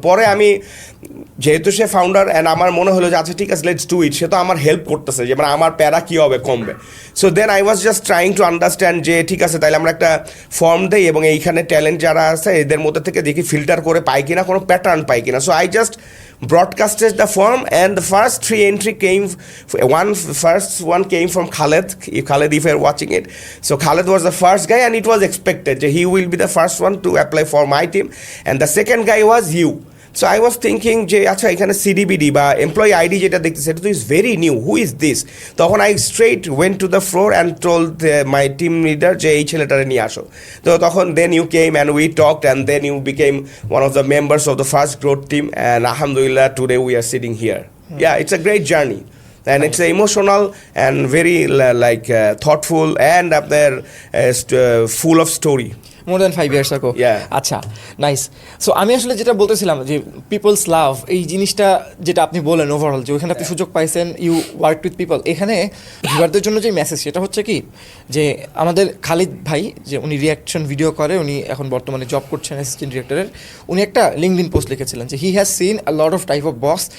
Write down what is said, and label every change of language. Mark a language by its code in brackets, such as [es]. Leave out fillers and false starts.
[bn] পরে আমি যেহেতু সে ফাউন্ডার, অ্যান্ড আমার মনে হলো যে আচ্ছা ঠিক আছে [en] let's do it, [bn] সে তো আমার হেল্প করতেছে, যে মানে আমার প্যারা কী হবে কমবে। [en] so then I was just trying to understand [bn] যে ঠিক আছে তাহলে আমরা একটা ফর্ম দেই এবং এইখানে ট্যালেন্ট যারা আছে এদের মধ্যে থেকে দেখি ফিল্টার করে পাই কিনা, কোনো প্যাটার্ন পাই কিনা। [en] So I just broadcasted the form, and the first 3 entry came, first one came from Khaled, if you're watching it. So Khaled was the first guy, and it was expected that he will be the first one to apply for my team, and the second guy was you. So I was thinking [bn] যে আচ্ছা এখানে সিডিবিডি বা employee ID যেটা দেখতেছে এটা তো [en] Is very new, who is this? তখন I straight went to the floor and told my team leader [bn] যে এই ছেলেটারে নিয়ে আসো। [en] তো তখন then you came and we talked and then you became one of the members of the first growth team, and আলহামদুলিল্লাহ today we are sitting here. Yeah, it's a great journey. And it's emotional and very thoughtful and up there full of story. More than 5 years ago. Yeah. [bn] আচ্ছা, nice. So আমি আসলে যেটা বলতেছিলাম যে people's লাভ, এই জিনিসটা যেটা আপনি বলেন ওভারঅল যে ওইখানে আপনি সুযোগ পাইছেন, ইউ ওয়ার্ক উইথ পিপল। এখানে ভিউয়ারদের জন্য যে মেসেজ সেটা হচ্ছে কি যে আমাদের খালিদ ভাই যে উনি রিয়াকশন ভিডিও করে, উনি এখন বর্তমানে জব করছেন অ্যাসিস্ট্যান্ট ডিরেক্টরের, উনি একটা লিঙ্কডইন পোস্ট লিখেছিলেন যে [en] He has seen a lot of type of boss.